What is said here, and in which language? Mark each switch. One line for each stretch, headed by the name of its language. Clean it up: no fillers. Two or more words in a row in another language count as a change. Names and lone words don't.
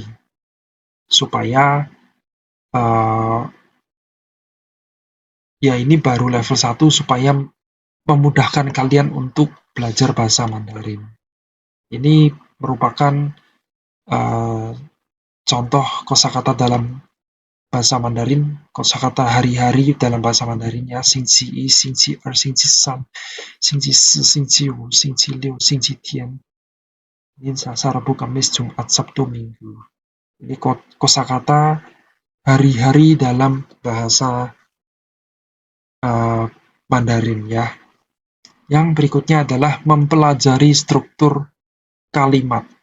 Indonesian: Supaya ya ini baru level 1 supaya memudahkan kalian untuk belajar bahasa Mandarin. Ini merupakan contoh kosakata dalam bahasa Mandarin, kosakata hari-hari dalam bahasa Mandarin ya,
Chinese: 星期一, 星期二, 星期三, 星期四, 星期五, 星期六, 星期天,
Indonesian: Selasa, Rabu, Kamis, Jumat, Sabtu, Minggu. Ini kosakata hari-hari dalam bahasa Mandarin ya. Yang berikutnya adalah mempelajari struktur kalimat.